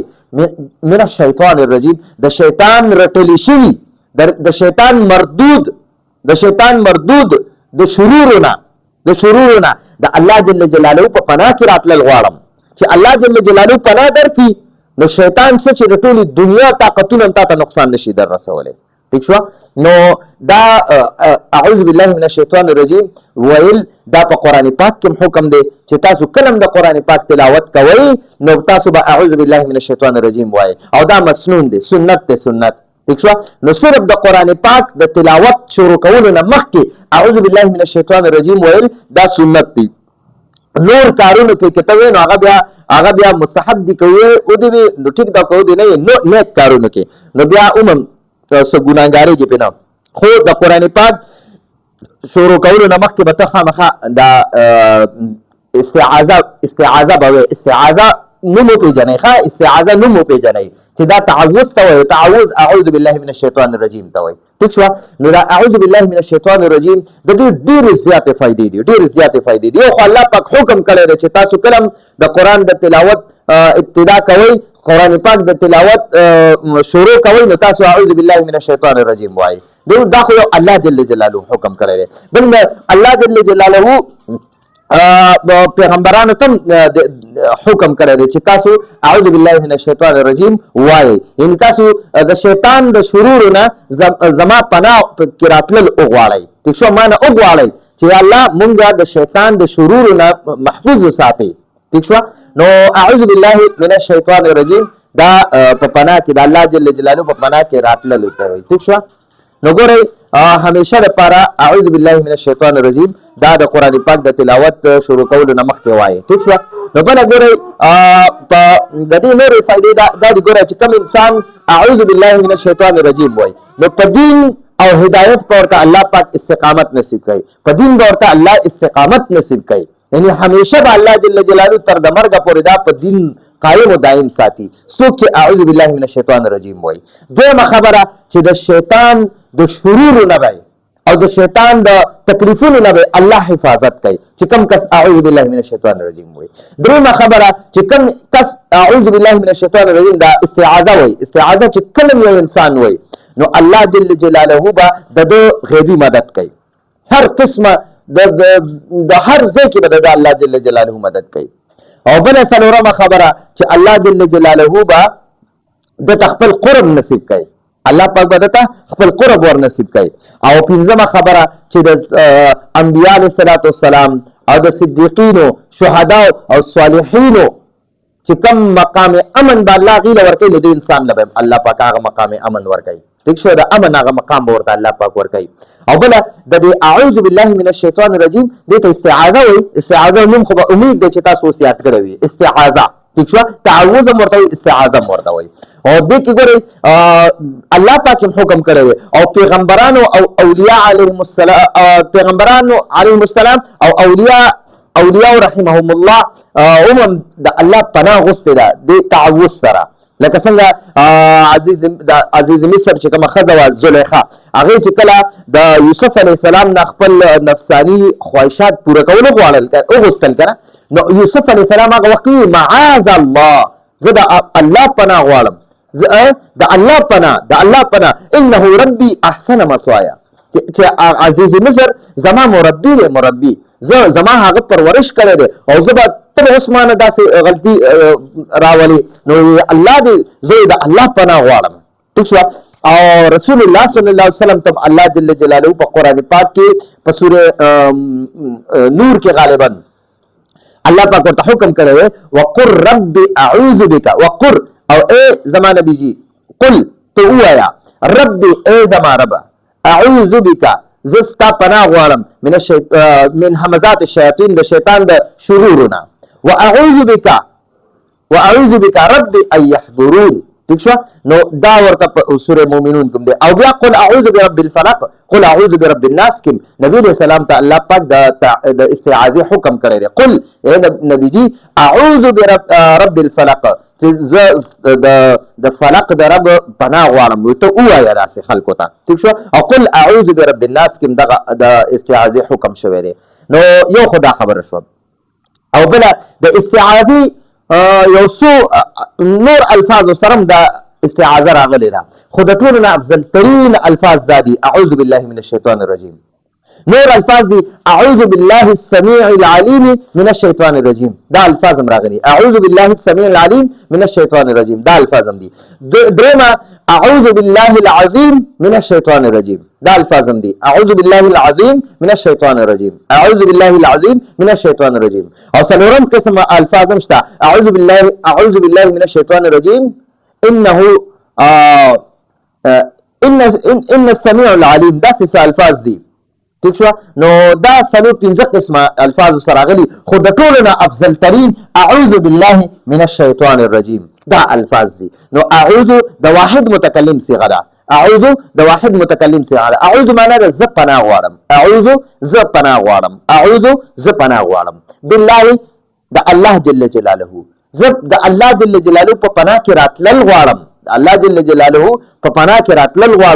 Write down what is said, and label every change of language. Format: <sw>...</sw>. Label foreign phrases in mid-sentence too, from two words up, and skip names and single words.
<ar>من الشیطان الرجیم،</ar> <ps>د شیطان رټلی شوي، د شیطان مردود د شرورو نه د الله جل جلاله په پناه کې راتلل غواړم. چې الله جل جلاله پناه درکړي نو شیطان څه چې د ټولې دنیا طاقتونه هم تا ته نقصان نشي در رسولی. ٹھیک شو. نو دا</ps> <ar>اعوذ بالله من الشیطان الرجیم</ar> <ps>ویل دا په قران پاک کې حکم دی چې تاسو کلم د قران پاک تلاوت کوئ نو تاسو به</ps> <ar>اعوذ بالله من الشیطان الرجیم</ar> <ps>وایي او دا مسنون دی، سنت دی، سنت. ٹھیک شو. نو صرف د قران پاک د تلاوت شروع کولو نه مخکې</ps> <ar>اعوذ بالله من الشیطان الرجیم</ar> <ps>ویل دا سنت دی. نور کارونو کې کته نو هغه بیا مستحب دي کوي او دی نو ټیک دا کوي نه نو نیک کارونو کې نو بیا سو ګناګاری کې پنه خو د قران پاک شروع کولو نه مخکې به ته خامخا دا استعاذه به استعاذه نومو پیژنې ښه استعاذه نومو پیژنې چې دا تعوذ ته وایي، تعوذ</ps> <ar>اعوذ بالله من الشیطان الرجیم</ar> <ps>ته وایي. ٹھیک شو. نو دا</ps> <ar>اعوذ بالله من الشیطان الرجیم</ar> <ps>د دې ډېرې زیاتې فائدې دي، ډېرې زیاتې فائدې دي. خو الله پاک حکم کړی دی چې تاسو کلم د قران د تلاوت ابتدا کوئ، قران پاک د تلاوت شروع کوئ نو تاسو</ps> <ar>اعوذ بالله من الشیطان الرجیم</ar> <ps>وایي. دا خو الله جل جلاله حکم کړی دی. بل الله جل جلاله پیغمبرانو تم حکم کړی دی چې تاسو</ps> <ar>اعوذ بالله من الشیطان الرجیم</ar> <ps>وایي، یعنی تاسو د شیطان د شرور نه زما پناه کې راتلل وغواړئ. ٹھیک شو. معنا وغواړئ چې الله مونږ د شیطان د شرور نه محفوظ وساتي. ٹھیک شو. نو</ps> <ar>اعوذ بالله من الشیطان الرجیم</ar> <ps>دا په پناه کې د الله جل جلاله په پناه کې راتلل کوي. ٹھیک شو. نو ګورئ همیشه لپاره</ps> <ar>اعوذ بالله من الشیطان الرجیم</ar> <ps>دا د قران پاک د تلاوت شروع کولو نه مخکې وایي. ٹھیک شو. نو بل ګورئ په د دې نورې فائدې دا د ګورئ چې کوم انسان</ps> <ar>اعوذ بالله من الشیطان الرجیم</ar> <ps>وایي نو په دین او هدایت په ورته الله پاک استقامت نصیب کوي، په دین به ورته الله استقامت نصیب کوي. یعنی همیشه به الله جل جلاله تر د مرګ پورې دا په دین قائم و دائم ساتي څوک چې</ps> <ar>اعوذ بالله من الشیطان الرجیم</ar> <ps>وایي. دویمه خبره چې د شیطان د شرور نه وي او د شیطان د تکلیفونو نه الله حفاظت کوي چې کم کس</ps> <ar>اعوذ بالله من الشیطان الرجیم</ar> <ps>وایي. دریمه خبره چې کم کس</ps> <ar>اعوذ بالله من الشیطان الرجیم</ar> <ps>دا استعاذه وایي، استعاذه چې کلم یو انسان وایي نو الله جل جلاله به د غیبی مدد کوي. هر قسمه د هر ځای کې به د الله جل جلاله مدد کوي. او بل څلورمه خبره چې الله جل جلاله به د خپل قرب نصیب کوي، الله پاک به د خپل قرب ور نصیب کوي. او پنځمه خبره چې د انبیاء علیهم السلام او د صدیقینو، شهدا او صالحینو چې کم مقام امن به الله غیله ورکوي نو د انسان له الله پاک هغه مقام امن ورکوي. ٹھیک شو. د امن هغه مقام به ورته الله پاک ورکوي. او بل د</ps> <ar>اعوذ بالله من الشیطان الرجیم</ar> <ps>دې ته استعاذه وایي. استعاذه نوم خو به امید دی چې تاسو یاد کړی وي استعاذه. ٹھیک شو. تعوذ مرته وایي، استعاذه مرته وایي. او دې کې ګورئ الله پاک حکم کړی دی او پیغمبرانو او اولیاء علیهم السلام، پیغمبرانو علیهم السلام او اولیاء رحمهم الله هم د الله پناه غوښتې ده د تعوذ سره. لکه څنګه عزیز مصر چې کومه ښځه وه زلیخا، هغې چې کله د یوسف علیه السلام نه خپل نفساني خواهشات پوره کول وغوښتل که نه نو یوسف علیه السلام هغه وخت وایي</ps> <ar>معاذ الله،</ar> <ps>زه د الله پناه غواړم، د الله پناه</ps> <ar>انه ربي احسن مثوایا</ar> <ps>چې عزیز مصر زما مربي دی، مربي زما هغه پرورش کړی دی او زه به تر عثمانه داسې غلطي راولي نو الله دې زه د الله پناه غواړم. ٹھیک شو. او رسول الله صلی الله علیه وسلم تم الله جل جلاله په قران پاک کې په سوره نور کې غالبا الله پاک ورته حکم کړی دی</ps> <ar>وقر رب اعوذ بک،</ar> <ps>وقر او اے زما نبی جی قل تو وایا ربي اے زما رب</ps> <ar>اعوذ بک</ar> <ps>زستا پناه غواړم</ps> <ar>من همزات الشیاطین</ar> <ps>د شیطان د شرورنا</ps> <ar>واعوذ بک ربي ان يحضرون.</ar> <ps>ٹھیک شو. نو دا ورته په سوره مومنون کوم دی. او بیا</ps> <ar>قل اعوذ برب الفلق، قل اعوذ برب الناس</ar> <ps>کوم نبی علیہ السلام ته الله پاک د استعاذه حکم کړی دی. قل اے نبی جی</ps> <ar>اعوذ برب الفلق</ar> <ps>چې د فلق د رب پناه غواړم ته ووایه داسې خلکو ته. ٹھیک شو. او</ps> <ar>قل اعوذ برب الناس</ar> <ps>کوم دغه د استعاذه حکم شوی دی. نو یو خدا خبره شو. او بل د استعاذه یو څو نور الفاظ سره د استعاذه راغلی ده خو د ټولو نه افضل ترین الفاظ دا دي</ps> <ar>اعوذ بالله من الشیطان الرجیم.</ar> <ps>نور الفاظ دي</ps> <ar>اعوذ بالله السميع العليم من الشیطان الرجیم،</ar> <ps>دا الفاظ هم راغلي</ps> <ar>اعوذ بالله السميع العليم من الشیطان الرجیم،</ar> <ps>دا الفاظ هم دي.</ps> <ar>درېمه اعوذ بالله العظیم من الشیطان الرجیم.</ar> <ps>دا الفاظ هم دي.</ps> <ar>اعوذ بالله العظیم من الشیطان الرجیم، اعوذ بالله العظیم من الشیطان الرجیم.</ar> <ps>او څلورم قسم الفاظ هم شته.</ps> <ar>اعوذ بالله من الشیطان الرجیم انه ان السميع العليم.</ar> <ps>دا څه الفاظ دي. ٹھیک شو. نو دا څلور پنځه قسمه الفاظ سره غلي، خو د ټولو نه افضل ترين</ps> <ar>اعوذ بالله من الشیطان الرجیم.</ar> <ps>دا الفاظ دي. نو اعوذ د واحد متکلم صيغه ده. اعوذ د واحد متکلم صيغه ده. اعوذ معنا د ز پناه غواړم، اعوذ ز پناه غواړم، اعوذ ز پناه غواړم. بالله د الله جل جلاله، ز د الله جل جلاله په پناه کې راتلل غواړم، الله جل جلاله په پناه کې راتلل غواړم.</ps>